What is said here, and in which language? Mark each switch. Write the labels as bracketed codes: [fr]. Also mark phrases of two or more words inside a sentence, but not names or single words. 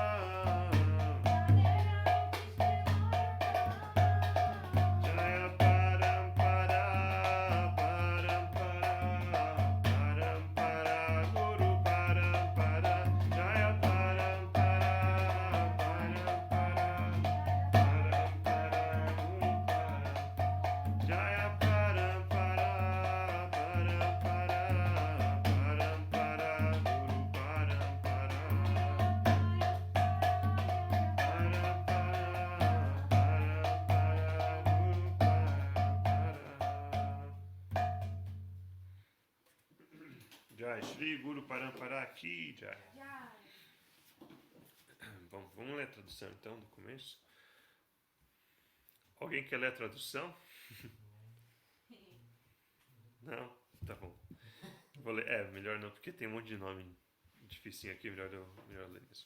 [sa] Jaya Parampara Parampara Parampara Guru Parampara Jaya Parampara Parampara Parampara Guru Parampara Jaya Parampara Parampara Parampara Guru Jai Shri Guru Parampara aqui, Jai. [pt] Vamos ler a tradução então do começo. Alguém quer ler a tradução? Não? Tá bom. Vou ler. Melhor não, porque tem um monte de nome dificinho aqui, melhor ler mesmo.